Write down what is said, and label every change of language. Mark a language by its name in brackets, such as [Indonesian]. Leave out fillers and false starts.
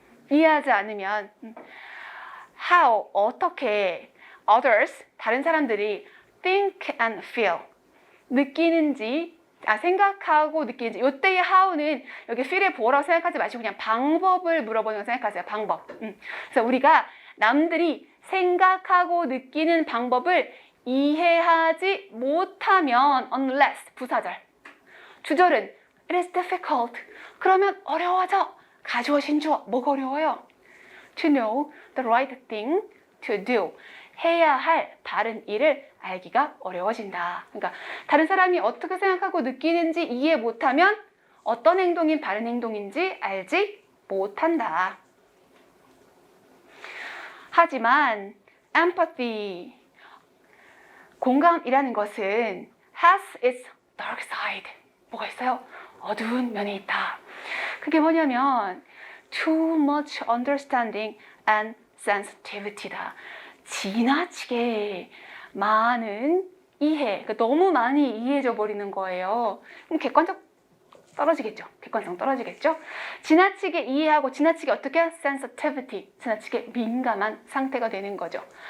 [Korean] 이해하지 않으면 how, 어떻게 others, 다른 사람들이 think and feel, 느끼는지, 생각하고 느끼는지. 요때의 how는 여기 feel의 보어라고 생각하지 마시고 그냥 방법을 물어보는 거 생각하세요. 방법. 그래서 우리가 남들이 생각하고 느끼는 방법을 이해하지 못하면 unless, 부사절. 주절은 it is difficult. 그러면 어려워져. 가주어, 신주어. 뭐가 어려워요? [English] To know the right thing to do. [Korean] 해야 할 바른 일을 알기가 어려워진다. 그러니까 다른 사람이 어떻게 생각하고 느끼는지 이해 못하면 어떤 행동이 바른 행동인지 알지 못한다. 하지만 empathy, 공감이라는 것은 has its dark side. 뭐가 있어요? 어두운 면이 있다. 그게 뭐냐면 too much understanding and sensitivity 다. 지나치게 많은 이해, 그러니까 너무 많이 이해해져 버리는 거예요. 그럼 객관성 떨어지겠죠. 객관성 떨어지겠죠. 지나치게 이해하고 지나치게 어떻게? sensitivity, 지나치게 민감한 상태가 되는 거죠.